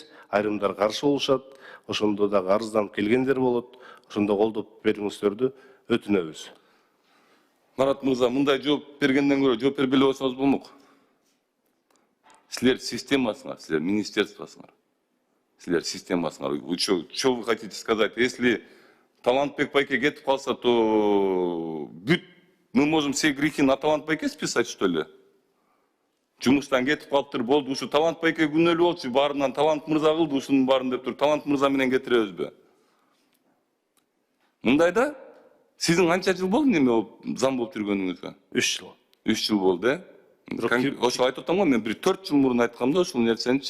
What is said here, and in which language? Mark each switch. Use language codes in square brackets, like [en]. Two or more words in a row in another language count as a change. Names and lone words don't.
[ky] Айрымдар каршы болушат, ошондо дагы арызданып келгендер болот. Ошондо колдоп бериңиздерди өтүнөбүз. Марат мырза, мындай жооп бергенден көрө жооп бербей эле койсоңуз болмок. Силер системасыңар, силер министерствосуңар. Силер системасыңар. [ru] Что вы хотите сказать? [ky] Если Талантбек байке кетип калса, [ru] то мы можем все грехи на Талантбеке списать, что ли? [ky] Жумуштан кетип калыптыр, болду, ушу Талант байке күнөөлүү болчу, баарынан Талант мырза кылды, ушунун баарын деп тур, Талант мырза менен кетиребизби? Мындайда сиздин канча жыл болду неме зам болуп жүргөнүңүзгө? 3 жыл. 3 жыл болду, Ошол айтып атам го, мен бир 4 жыл мурун айткам да ушул нерсеничи.